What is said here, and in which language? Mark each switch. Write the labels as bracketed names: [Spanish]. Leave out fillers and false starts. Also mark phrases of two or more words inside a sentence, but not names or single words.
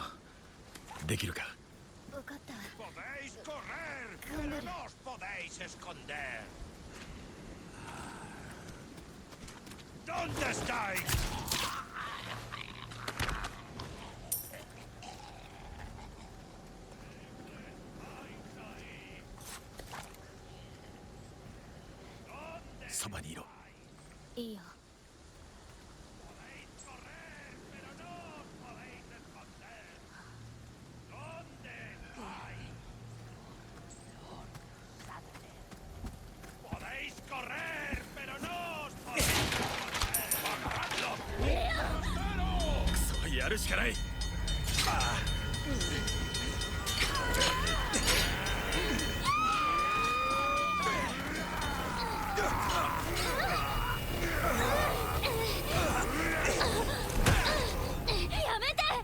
[Japanese] できるか？分かった。 [Spanish] Podéis correr, pero no os podéis esconder. ¿Dónde estáis? ¿Dónde [Japanese] そばにいろ。いいよ。 [Spanish] podéis correr, pero no os podéis esconder? ¿Dónde estáis? Podéis correr, pero no os podéis esconder. ¡Agarradlo! ¡Grosero! [Japanese] クソ、やるしかない。やめて。